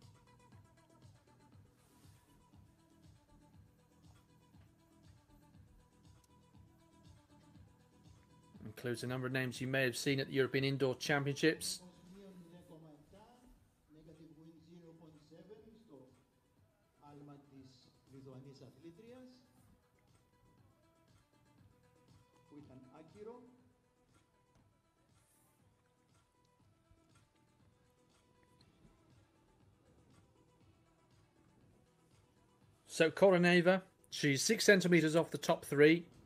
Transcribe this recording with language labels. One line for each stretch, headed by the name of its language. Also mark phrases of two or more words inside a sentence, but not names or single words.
English: Includes a number of names you may have seen at the European Indoor Championships. Negative win
Greek: 0.7 στο άλμα της Λιθουανής αθλήτριας που ήταν άκυρο.
English: So Koroneva, she's 6 centimetres off the top three.